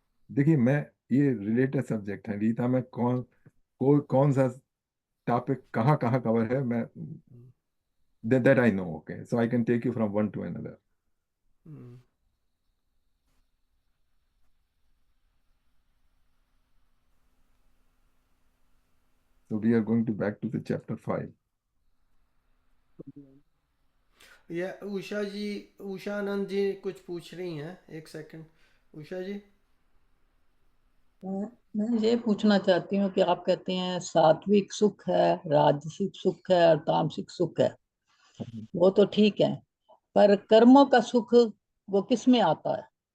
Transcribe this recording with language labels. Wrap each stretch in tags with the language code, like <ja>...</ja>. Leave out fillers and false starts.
<hi>देखिए मैं, ये रिलेटेड सब्जेक्ट है रीता में, कौन सा टॉपिक कहाँ कहाँ कवर है, मैं</hi> <en>that I know. Okay, so I can take you from one to another. Hmm. So we are going to back to the chapter 5.</en> <hi>Usha जी, उषा आनंद जी कुछ पूछ रही हैं। एक सेकंड उषा जी। मैं ये पूछना चाहती हूँ कि आप कहते हैं सात्विक सुख है, राजसिक सुख है और तामसिक सुख है, वो तो ठीक है, पर कर्मों का सुख वो किस में आता है?</hi>